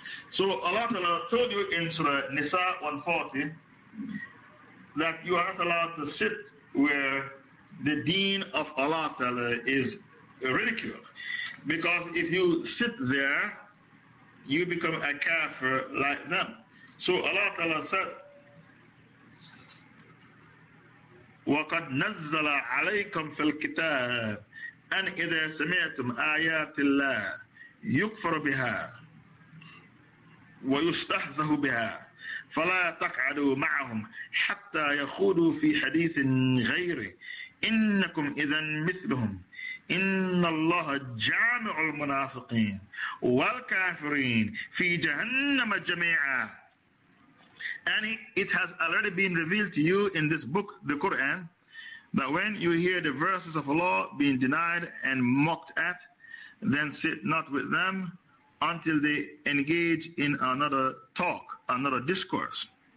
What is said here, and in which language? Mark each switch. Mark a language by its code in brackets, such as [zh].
[en] So Allah Ta'ala told you in Surah Nisa 140 that you are not allowed to sit where the deen of Allah Ta'ala is ridiculed. Because if you sit there, you become a kafir like them. So Allah Ta'ala said, [ar] وَقَدْ نَزَّلَ عَلَيْكُمْ فِي الْكِتَابِ أَنْ إِذَا سَمِعْتُمْ آيَاتِ اللَّهِ يُكْفَرُ بِهَا وَيُسْتَحْزَهُ بِهَا فَلَا تَقْعَدُوا مَعَهُمْ حَتَّى يَخُودُوا فِي حَدِيثٍ غَيْرِ إِنَّكُمْ إِذًا مِثْلُهُمْ إِنَّ اللَّهَ جَامِعُ الْمُنَافِقِينَ وَالْكَافِرِينَ فِي جَهَنَّمَ جَمِيعًا. [en] And it has already been revealed to you in this book, the Quran, that when you hear the verses of Allah being denied and mocked at, then sit not with them until they engage in another talk, another discourse.